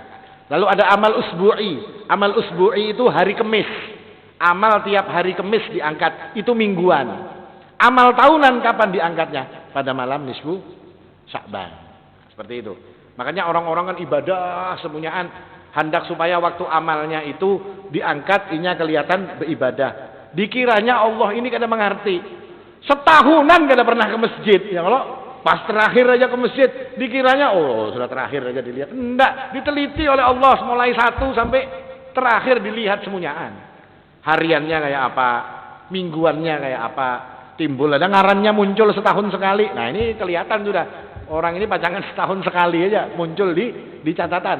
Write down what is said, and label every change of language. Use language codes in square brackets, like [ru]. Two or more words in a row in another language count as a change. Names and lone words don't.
[id] Lalu ada amal usbu'i. Amal usbu'i itu hari Kemis. Amal tiap hari Kemis diangkat. Itu mingguan. Amal tahunan kapan diangkatnya? Pada malam nisfu Sya'ban. Seperti itu. Makanya orang-orang kan ibadah semuanyaan. Hendak supaya waktu amalnya itu diangkat, inya kelihatan beribadah. Dikiranya Allah ini kada mengerti. Setahunan kada pernah ke masjid. Ya kalau pas terakhir aja ke masjid, dikiranya oh sudah terakhir aja dilihat. Enggak, diteliti oleh Allah mulai 1 sampai terakhir dilihat semuanyaan. Hariannya kayak apa, mingguannya kayak apa, timbul ada ngarannya muncul setahun sekali. Nah, ini kelihatan sudah. Orang ini pacangan setahun sekali aja muncul di catatan.